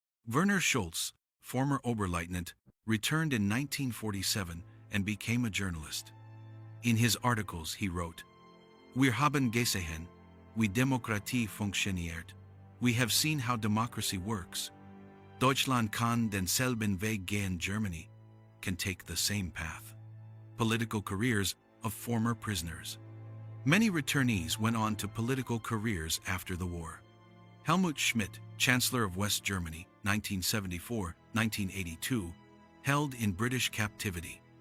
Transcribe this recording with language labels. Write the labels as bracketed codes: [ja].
[en] Werner Schulz, former Oberleutnant, returned in 1947 and became a journalist. In his articles he wrote, [de] "Wir haben gesehen, wie Demokratie funktioniert. [en] We have seen how democracy works. [de] Deutschland kann denselben Weg gehen. [en] Germany can take the same path." Political careers of former prisoners. Many returnees went on to political careers after the war. Helmut Schmidt, Chancellor of West Germany, 1974-1982, held in British captivity.